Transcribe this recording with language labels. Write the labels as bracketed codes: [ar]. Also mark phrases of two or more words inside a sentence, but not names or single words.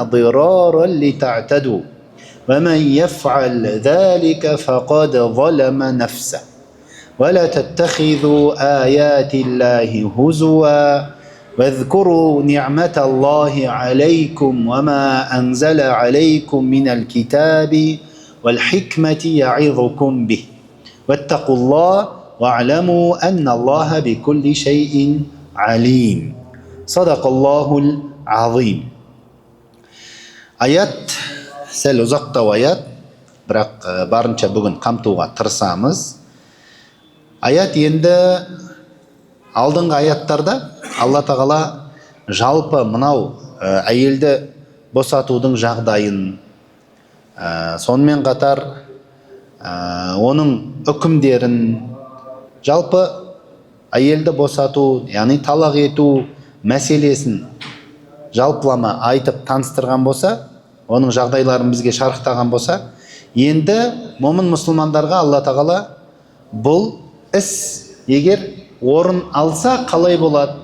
[ar] ضرارا لتعتدوا ومن يفعل ذلك فقد ظلم نفسه ولا تتخذوا آيات الله هزوا واذكروا نعمة الله عليكم وما أنزل عليكم من الكتاب والحكمة يعظكم به واتقوا الله واعلموا أن الله بكل شيء عليم صدق الله العظيم. [kk] Аят сәл ұзақтау аят, бірақ барынша бүгін қамтуға тырысамыз. Аят енді алдыңғы аяттарда Алла тағала жалпы мынау әйелді босатудың жағдайын, сонымен қатар оның үкімдерін, жалпы әйелді босату, яғни талақ ету мәселесін жалпылама айтып таныстырған болса, оның жағдайларын бізге шарықтаған болса, енді момын мұсылмандарға Алла тағала бұл іс егер орын алса қалай болады?